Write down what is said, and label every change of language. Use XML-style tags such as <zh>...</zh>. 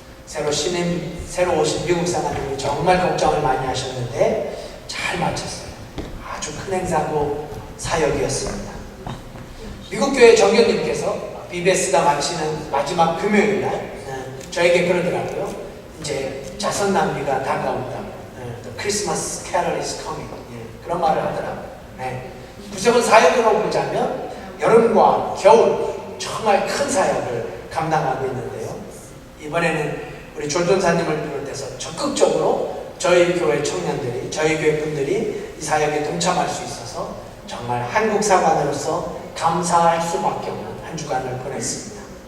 <ko>새로 오신 미국 사람들이 정말 걱정을 많이 하셨는데 잘 마쳤어요. 아주 큰 행사고 사역이었습니다. 미국 교회 정교님께서 BBS가 마치는 마지막 금요일 날 저에게 그러더라고요. 이제 자선 낭비가 다가온다.</ko> <en>The Christmas Carol is coming.</en> <ko>그런 말을 하더라고요. 구체적인 사역으로 보자면 여름과 겨울 정말 큰 사역을 감당하고 있는데요. 이번에는 우리 조전사님을 비롯해서 적극적으로 저희 교회 청년들이, 저희 교회 분들이 이 사역에 동참할 수 있어서 정말 한국 사관으로서 감사할 수밖에 없는 한 주간을 보냈습니다.</ko>